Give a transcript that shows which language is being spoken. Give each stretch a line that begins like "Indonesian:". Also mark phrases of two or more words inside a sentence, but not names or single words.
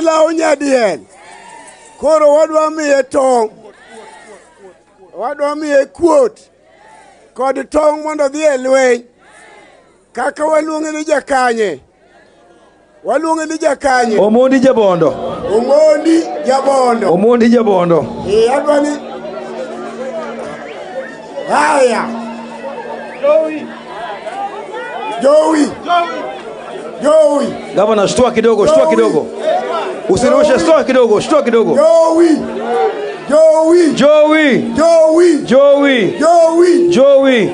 Luo (Kenya and Tanzania): law nyadiel koro wadwa miye tong' wadwa miye kuot kod tong' mondo dhi e lweny kaka waluonge ni jakanye Omondi Jabondo adwa ni haya Joey.
Swahili: Gavana, shtua kidogo. Usirushe, shtua kidogo. Joey.